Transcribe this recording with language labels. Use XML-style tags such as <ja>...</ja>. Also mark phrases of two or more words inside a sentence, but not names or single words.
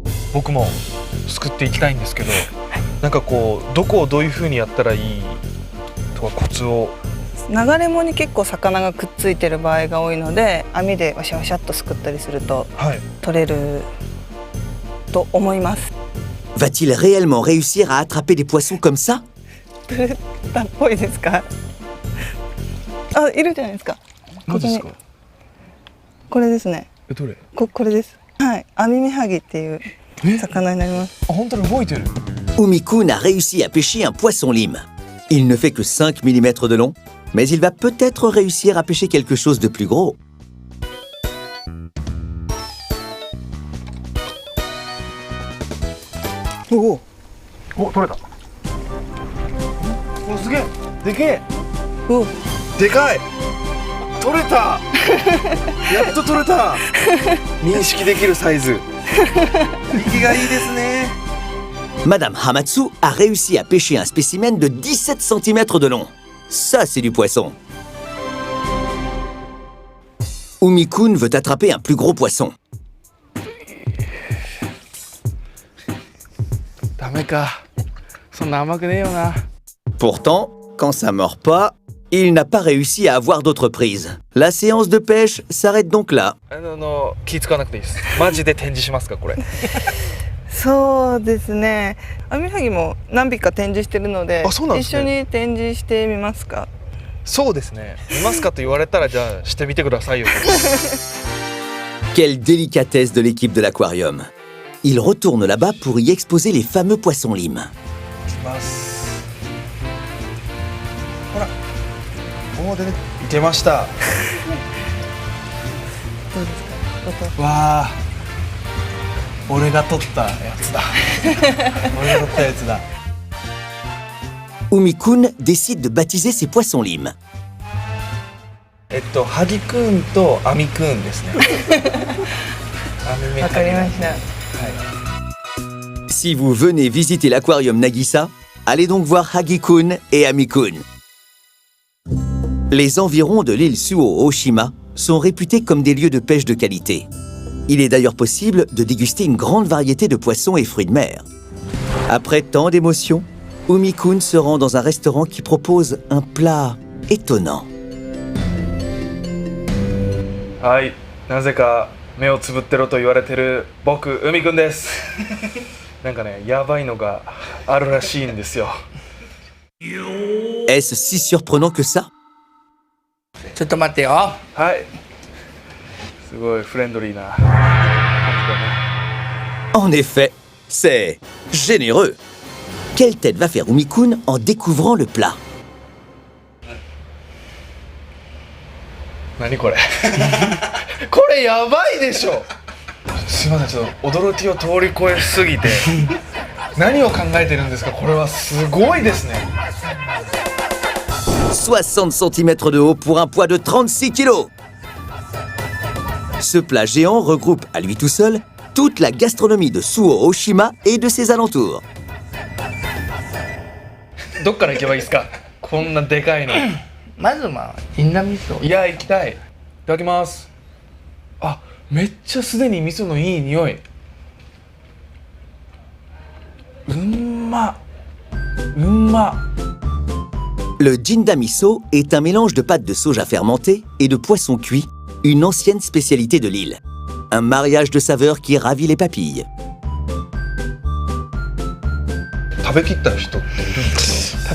<ja>僕もすくっていきたいんですけど、なんかこうどこをどういう風にやったらいいとかコツを。流れ藻に結構魚がくっついてる場合が多いので、網でワシャワシャっとすくったりすると取れると思います。</ja> <fr>Va-t-il réellement réussir à attraper des poissons comme ça?</fr> <ja>取れたっぽいですか？あ、いるじゃないですか。何ですか？これですね。どれ？これです。はい、アミメハギっていう魚になります。あ、本当に動いてる。</ja> <fr>Umi-kun a réussi à pêcher un poisson lime. Il ne fait que 5 mm de long, mais il va peut-être réussir à pêcher quelque chose de plus gros.</fr> <ja>おお、取れた。お、すげえ。でけえ。お、でかい。取れた。やっと取れた。認識できるサイズ。息がいいですね。</ja> <fr>Madame Hamatsu a réussi à pêcher un spécimen de 17 cm de long. Ça, c'est du poisson. Umi-kun veut attraper un plus gros poisson.</fr> <ja>ダメか。そんな甘くねえよな。</ja> <fr>Pourtant, quand ça mord pas, il n'a pas réussi à avoir d'autres prises. La séance de pêche s'arrête donc là.</fr> <ja>気使わなくていいです。マジで展示しますかこれ。そうですね。アミメハギも何匹か展示してるので、あ、そうなんですね。一緒に展示してみますか？そうですね。見ますかと言われたらじゃあしてみてくださいよ。</ja> <fr>Quelle délicatesse de l'équipe de l'aquarium. Il retourne là-bas pour y exposer les fameux poissons limes.</fr> <ja>いきます。ほら。おお、出てました。どうですか？わあ。俺が取ったやつだ。俺が取ったやつだ。</ja> <fr>Umi-kun décide de baptiser ses poissons limes.</fr> <ja>ハギくんとアミくんですね。わかりました。</ja> <fr>Si vous venez visiter l'aquarium Nagisa, allez donc voir Hagi-kun et Ami-kun. Les environs de l'île Suo Oshima sont réputés comme des lieux de pêche de qualité. Il est d'ailleurs possible de déguster une grande variété de poissons et fruits de mer. Après tant d'émotions, Umi-kun se rend dans un restaurant qui propose un plat étonnant.</fr> <ja>はい、なぜか目をつぶってろと言われてる僕、海くんです。なんかね、やばいのがあるらしいんですよ。</ja> <fr>Est-ce si surprenant que ça?</fr> <ja>ちょっと待ってよ。はい。すごいフレンドリーな感じだね。</ja> <fr>En effet, c'est généreux. Quelle tête va faire Umi-kun en découvrant le plat?</fr> <ja>何これ。これやばいでしょ。すいません、ちょっと驚きを通り越えすぎて何を考えてるんですか。これはすごいですね。</ja> <fr>60 cm de haut pour un poids de 36 kg. Ce plat géant regroupe à lui tout seul toute la gastronomie de Suo Oshima et de ses alentours.</fr> <ja>どっから行けばいいですか。こんなでかいの。まず銀杏味噌。いや、行きたい。いただきます。あ、めっちゃすでに味噌のいい匂い。うんま。うんま。</ja> <fr>Le jinda miso est un mélange de pâte de soja fermentée et de poisson cuit, une ancienne spécialité de l'île. Un mariage de saveurs qui ravit les papilles.</fr> <ja>食べきった人っているんですか。</ja>